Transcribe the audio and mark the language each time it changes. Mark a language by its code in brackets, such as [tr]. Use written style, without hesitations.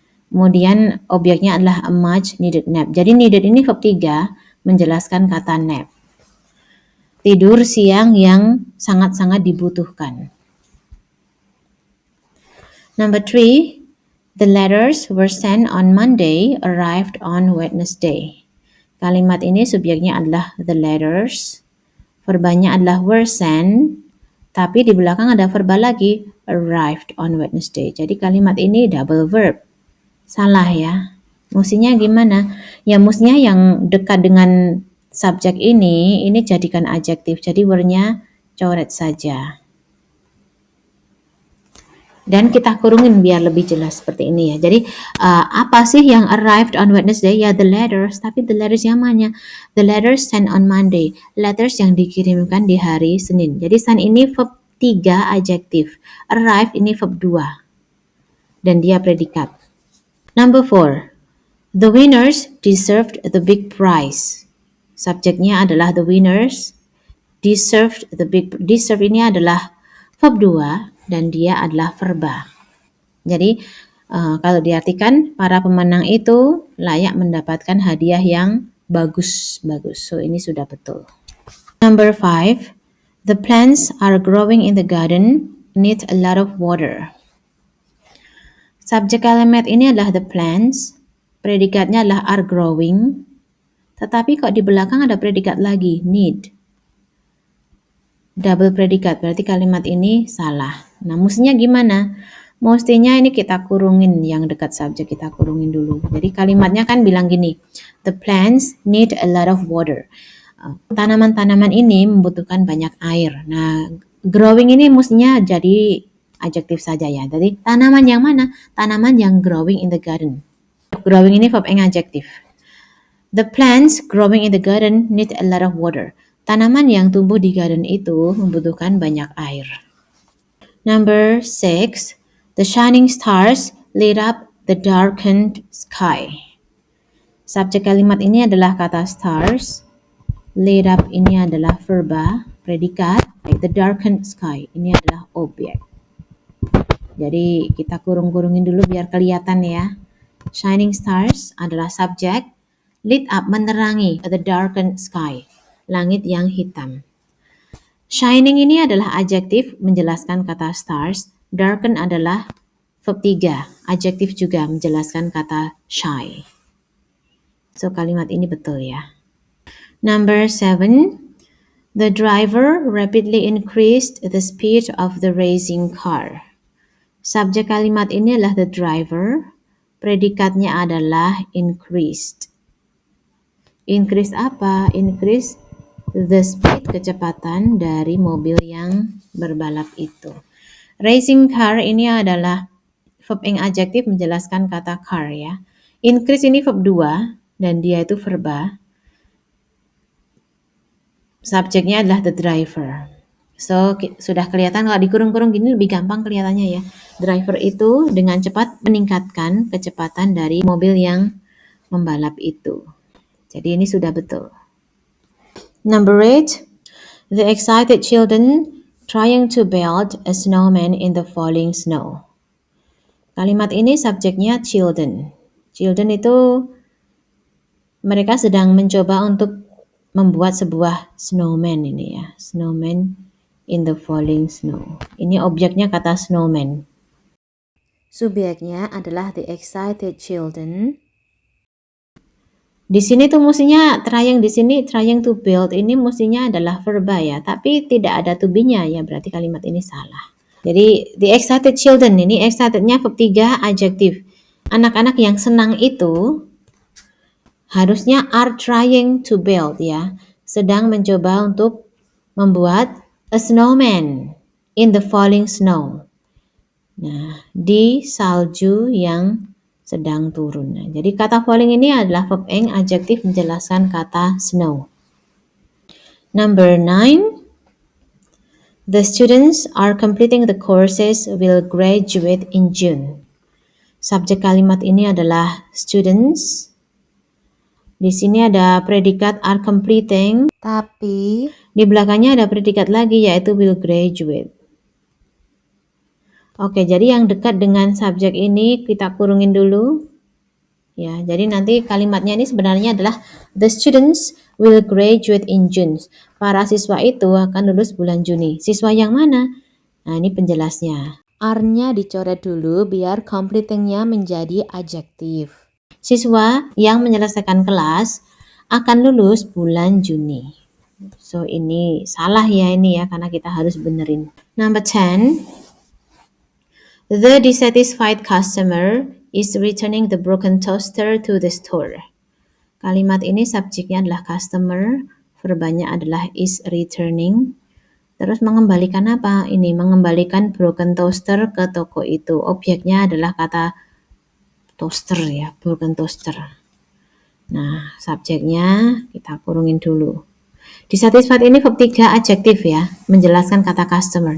[id] Kemudian objeknya adalah [en] a much needed nap. [id] Jadi needed ini verb 3 menjelaskan kata nap. Tidur siang yang sangat-sangat dibutuhkan. [en] Number 3, the letters were sent on Monday, arrived on Wednesday. [id] Kalimat ini subjeknya adalah the letters, verbanya adalah were sent, tapi di belakang ada verba lagi, [en] arrived on Wednesday. [id] Jadi kalimat ini double verb. Salah ya. Mestinya gimana? Ya mestinya yang dekat dengan subjek ini jadikan adjektif. Jadi were-nya coret saja. Dan kita kurungin biar lebih jelas seperti ini ya. Jadi apa sih yang [en] arrived on Wednesday? [id] Ya the letters, tapi the letters yang mana? [en] The letters sent on Monday. [id] Letters yang dikirimkan di hari Senin. Jadi sent ini verb 3 adjektif. Arrive ini verb 2. Dan dia predikat. [en] Number 4. The winners deserved the big prize. [id] Subjeknya adalah the winners. Deserve ini adalah verb 2 dan dia adalah verba. Jadi kalau diartikan para pemenang itu layak mendapatkan hadiah yang bagus. So ini sudah betul. [en] Number 5. The plants are growing in the garden, need a lot of water. [id] Subjek kalimat ini adalah the plants. Predikatnya adalah are growing. Tetapi kok di belakang ada predikat lagi, need. Double predikat, berarti kalimat ini salah. Nah, mestinya gimana? Mestinya ini kita kurungin, yang dekat subjek kita kurungin dulu. Jadi kalimatnya kan bilang gini, [en] the plants need a lot of water. [id] Tanaman-tanaman ini membutuhkan banyak air. Nah, growing ini mestinya jadi adjektif saja ya. Jadi tanaman yang mana? Tanaman yang [en] growing in the garden. [id] Growing ini verb yang adjektif. [en] The plants growing in the garden need a lot of water. [id] Tanaman yang tumbuh di garden itu membutuhkan banyak air. [en] Number 6. The shining stars lit up the darkened sky. [id] Subjek kalimat ini adalah kata stars. Lit up ini adalah verba, predikat. The darkened sky ini adalah objek. Jadi kita kurung-kurungin dulu biar kelihatan ya. Shining stars adalah subjek. Lit up menerangi the darkened sky. Langit yang hitam. Shining ini adalah adjektif menjelaskan kata stars. Darken adalah verb 3, adjektif juga menjelaskan kata shy. So kalimat ini betul ya. [en] Number 7, the driver rapidly increased the speed of the racing car. [id] Subjek kalimat ini adalah the driver, predikatnya adalah increased. Increase apa? [en] Increase the speed, [id] kecepatan dari mobil yang berbalap itu. Racing car ini adalah verb ing adjektif menjelaskan kata car ya. Increase ini verb 2 dan dia itu verba. Subjeknya adalah the driver. So sudah kelihatan kalau dikurung-kurung gini lebih gampang kelihatannya ya. Driver itu dengan cepat meningkatkan kecepatan dari mobil yang membalap itu. Jadi ini sudah betul. [en] Number 8, the excited children trying to build a snowman in the falling snow. [id] Kalimat ini subjeknya children. Children itu mereka sedang mencoba untuk membuat sebuah snowman ini ya. Snowman in the falling snow. Ini objeknya kata snowman. Subjeknya adalah the excited children. Di sini tuh mestinya trying to build ini mestinya adalah verba ya, tapi tidak ada to be-nya ya, berarti kalimat ini salah. Jadi the excited children ini excitednya verb 3 adjektif. Anak-anak yang senang itu harusnya are trying to build ya, sedang mencoba untuk membuat [en] a snowman in the falling snow. [id] Nah, di salju yang sedang turun. Nah, jadi kata falling ini adalah verb ing adjektif menjelaskan kata snow. [en] Number 9, the students are completing the courses will graduate in June. [id] Subjek kalimat ini adalah students. Di sini ada predikat are completing, tapi di belakangnya ada predikat lagi yaitu will graduate. Oke, jadi yang dekat dengan subjek ini kita kurungin dulu. Ya, jadi nanti kalimatnya ini sebenarnya adalah [en] the students will graduate in June. [id] Para siswa itu akan lulus bulan Juni. Siswa yang mana? Nah, ini penjelasnya. Are-nya dicoret dulu biar completing-nya menjadi adjektif. Siswa yang menyelesaikan kelas akan lulus bulan Juni. So, ini salah ya ini ya, karena kita harus benerin. [en] Number 10. The dissatisfied customer is returning the broken toaster to the store. [id] Kalimat ini subjeknya adalah customer, verbanya adalah is returning. Terus mengembalikan apa? Ini mengembalikan broken toaster ke toko itu. Objeknya adalah kata toaster ya, broken toaster. Nah, subjeknya kita kurungin dulu. Dissatisfied ini verb 3 adjektif ya, menjelaskan kata customer.